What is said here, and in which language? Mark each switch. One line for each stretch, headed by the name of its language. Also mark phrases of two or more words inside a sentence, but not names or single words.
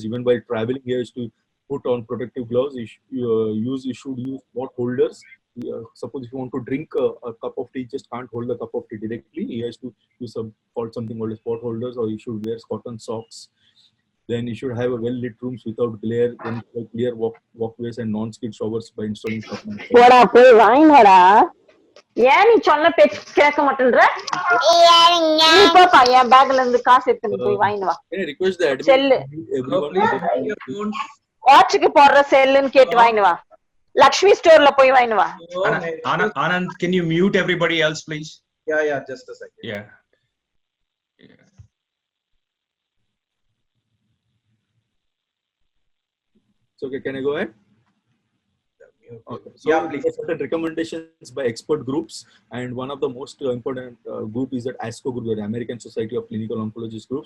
English: Even while traveling, he has to put on protective gloves. He should use pot holders. Suppose if you want to drink a cup of tea, just can't hold the cup of tea directly. He has to use something called as pot holders, or he should wear cotton socks. Then you should have a well-lit rooms without glare, then clear walkways and non-skid showers by installing.
Tamil: போடா போய் வாங்கி வாடா. ஏன் நீ சொன்ன பேச்சு கேட்க மாட்டேன்ற? நீ போப்பா, என் பேக்ல இருந்து காசு எடுத்துட்டு போய் வாங்கிட்டு வா. செல்லு வாட்சுக்கு போடுற செல்லுன்னு கேட்டு வாங்கிட்டு வா. லக்ஷ்மி ஸ்டோர் ல போய் வாங்கி வா.
English: Anand, can you mute everybody else, please? Yeah, just a second. Yeah. So, okay, can I go ahead? Okay. So, please. There are certain recommendations by expert groups, and one of the most important group is that ASCO group, the American Society of Clinical Oncologists groups.